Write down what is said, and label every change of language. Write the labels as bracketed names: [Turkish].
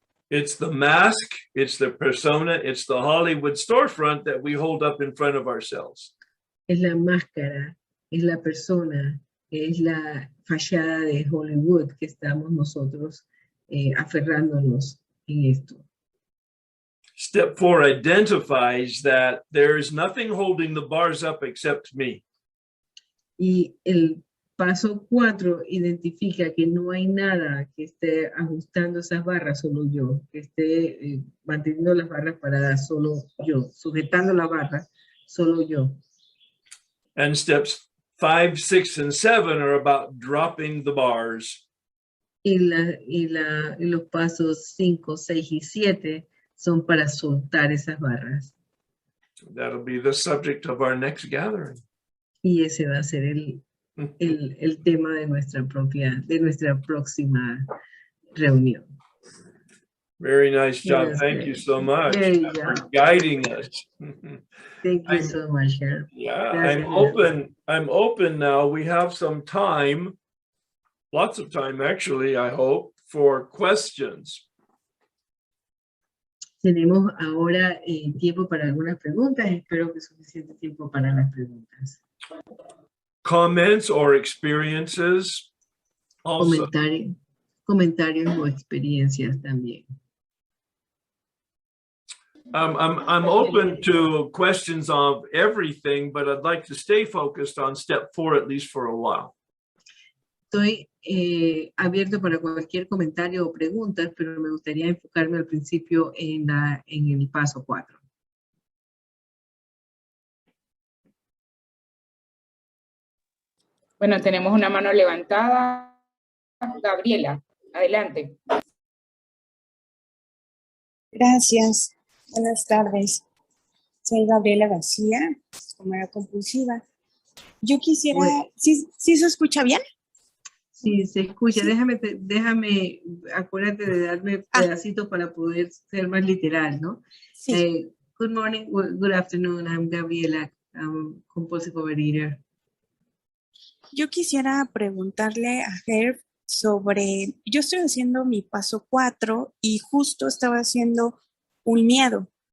[English] It's the mask, it's the persona, it's the Hollywood storefront that we hold up in front of ourselves. [Spanish] Es la máscara, es la persona, es la fachada de Hollywood que estamos nosotros aferrándonos en esto. [English] Step 4 identifies that there is nothing holding the bars up except me. [Spanish] Y el paso 4 identifica que no hay nada que esté ajustando esas barras, solo yo, que esté manteniendo las barras paradas, solo yo, sujetando la barra, solo yo. [English] And steps 5, 6, and 7 are about dropping the bars. [Spanish] Y los pasos 5, 6 y 7 son para soltar esas barras. [English] That'll be the subject of our next gathering. [Spanish] Y ese va a ser el tema de nuestra próxima reunión. [English] Very nice job. Yes, Thank you so much Very for good. guiding us. Thank you so much, Herb. Yeah, [Spanish] Gracias. [English] I'm open now. We have some time, lots of time actually, I hope, for questions. [Spanish] Tenemos ahora tiempo para algunas preguntas. Espero que suficiente tiempo para las preguntas. [English] Comments or experiences also. [Spanish] Comentarios o experiencias también. [English] I'm open to questions of everything, but I'd like to stay focused on step 4 at least for a while. [Spanish] Estoy abierto para cualquier comentario o preguntas, pero me gustaría enfocarme al principio en el paso 4. Bueno, tenemos una mano levantada. Gabriela, adelante. Gracias. Buenas tardes. Soy Gabriela García, comadre compulsiva. Yo quisiera... Bueno. ¿Sí se escucha bien? Sí, se escucha. Sí. Déjame, acuérdate de darme pedacitos para poder ser más literal, ¿no? Sí. [English] Good morning, good afternoon. I'm Gabriela, compulsive overeater. [Spanish] Yo quisiera preguntarle a Herb sobre... Yo estoy haciendo mi paso 4 y justo estaba haciendo un miedo.